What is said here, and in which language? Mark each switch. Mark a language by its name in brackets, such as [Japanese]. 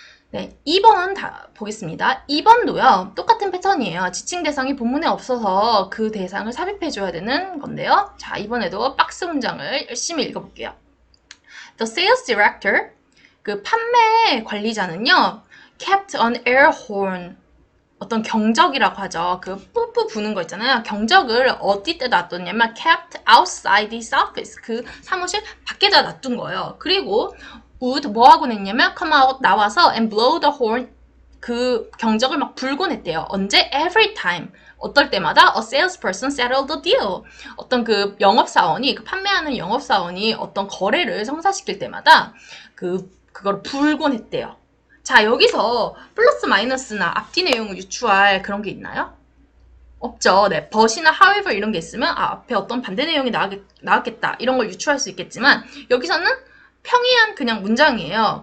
[Korean] 네, 2번 보겠습니다. 2번도요. 똑같은 패턴이에요. 지칭 대상이 본문에 없어서 그 대상을 삽입해줘야 되는 건데요. 자, 이번에도 박스 문장을 열심히 읽어볼게요. [English] The sales director, [Korean] 그 판매 관리자는요. [English] kept an air horn, [Korean] 어떤 경적이라고 하죠. 그 뿌뿌 부는 거 있잖아요. 경적을 어디다 놔뒀냐면 [English] kept outside his office, [Korean] 그 사무실 밖에다 놔둔 거예요. 그리고 would 뭐 하고 냈냐면 [English] come out [Korean] 나와서 [English] and blow the horn, [Korean] 그 경적을 막 불고 냈대요. 언제? [English] Every time. [Korean] 어떨 때마다 [English] a salesperson settled the deal. [Korean] 어떤 그 영업사원이, 그 판매하는 영업사원이 어떤 거래를 성사시킬 때마다 그걸 불고 냈대요. 자, 여기서 플러스 마이너스나 앞뒤 내용을 유추할 그런 게 있나요? 없죠. 네, but이나 however 이런 게 있으면 앞에 어떤 반대 내용이 나왔겠다 이런 걸 유추할 수 있겠지만 여기서는 평이한 그냥 문장이에요.